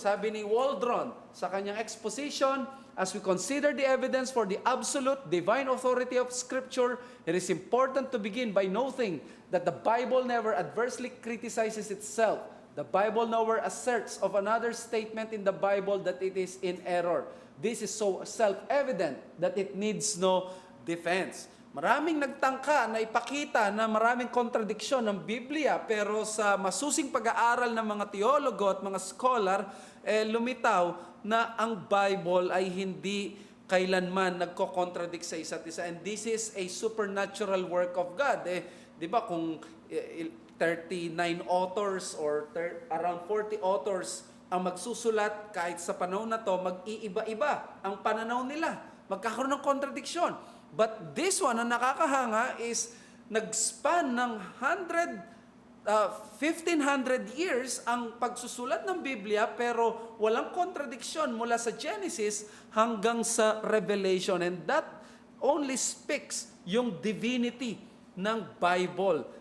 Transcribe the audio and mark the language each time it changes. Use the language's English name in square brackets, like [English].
[Filipino] Sabi ni Waldron sa kanyang [English] exposition, as we consider the evidence for the absolute divine authority of Scripture, it is important to begin by noting that the Bible never adversely criticizes itself. The Bible nowhere asserts of another statement in the Bible that it is in error. This is so self-evident that it needs no defense. [Filipino] Maraming nagtangka na ipakita na maraming kontradiksyon ng Biblia, pero sa masusing pag-aaral ng mga teologo at mga scholar, lumitaw na ang Bible ay hindi kailanman nagko-contradict sa isa't isa. [English] And this is a supernatural work of God. [Filipino] Di ba kung 39 authors or around 40 authors ang magsusulat, kahit sa panahon na to, mag-iiba-iba ang pananaw nila. Magkakaroon ng contradiction. [English] But this one, [Filipino] ang nakakahanga is nag-span ng 1,500 years ang pagsusulat ng Biblia, pero walang contradiction mula sa Genesis hanggang sa Revelation. [English] And that only speaks yung divinity ng Bible.